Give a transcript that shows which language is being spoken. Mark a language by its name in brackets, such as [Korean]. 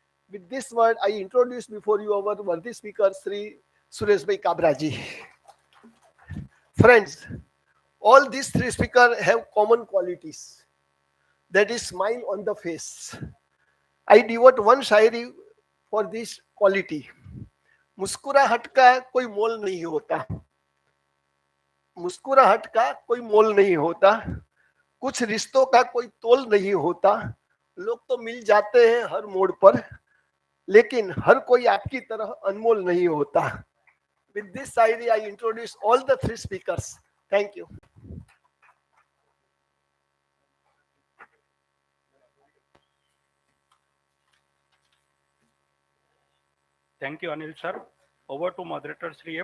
[English] With this word, I introduce before you our worthy speaker, Sri Sureshbhai Kabraji. Friends, all these three speakers have common qualities. That is smile on the face. I devote one shairi for this quality. [Hindi] मुस्कुराहट का कोई मोल नहीं होता, मुस्कुराहट का कोई मोल नहीं होता, कुछ रिश्तों का कोई तोल नहीं होता, लोग तो मिल जाते हैं हर मोड़ पर, लेकिन हर कोई आपकी तरह अनमोल नहीं होता. [English] With this shayari I introduce all the three speakers. Thank you. Thank you, Anil sir. Over to moderator Sri A.